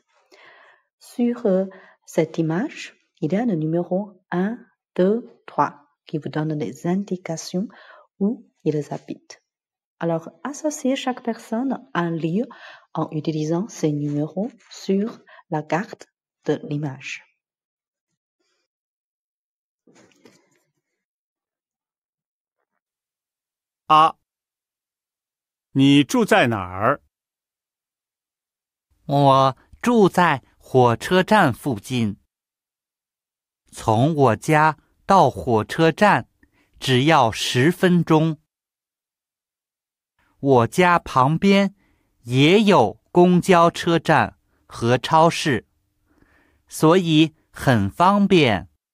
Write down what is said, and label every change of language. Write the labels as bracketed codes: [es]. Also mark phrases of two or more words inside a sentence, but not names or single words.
[fr] Sur cette image, il y a le numéro 1, 2, 3 qui vous donne des indications où ils habitent. Alors, associez chaque personne à un lieu en utilisant ces numéros sur la carte de l'image. A. [zh] 你住在哪儿？我住在火车站附近。从我家到火车站只要10分钟。我家旁边也有公交车站和超市，所以很方便。